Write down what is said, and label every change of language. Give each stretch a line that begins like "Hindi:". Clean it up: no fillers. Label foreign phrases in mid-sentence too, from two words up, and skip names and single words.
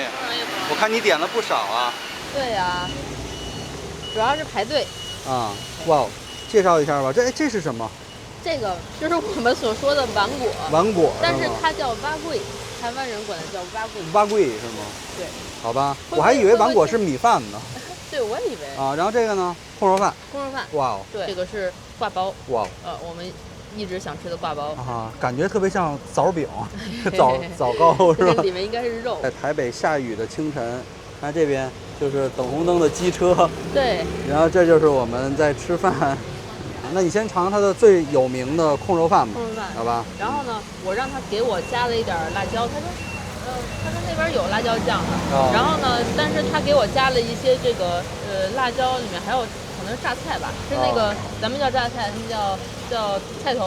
Chinese: 我看你點了不少啊。對呀，主要是排隊。啊，哇，介紹一下吧，這是什麼？這個就是我們所說的丸果。丸果，但是它叫蛙桂，台灣人管它叫蛙桂。蛙桂是嗎？對。好吧，我還以為丸果是米飯呢。對，我也以為。啊，然後這個呢？空肉飯。空肉飯。哇哦。對，這個是掛包。哇。我們一直想吃的掛包。啊，感覺特別像棗餅，棗糕是吧？這裡面應該是肉。在台北下雨的清晨，看這邊就是等紅燈的機車。對。然後這就是我們在吃飯。那你先嘗它的最有名的控肉飯吧。控肉飯。好吧。然後呢，我讓他給我加了一點辣椒，他說那邊有辣椒醬的。哦。然後呢，但是他給我加了一些這個辣椒裡面還有可能是榨菜吧，是那個咱們叫榨菜，他們叫菜頭。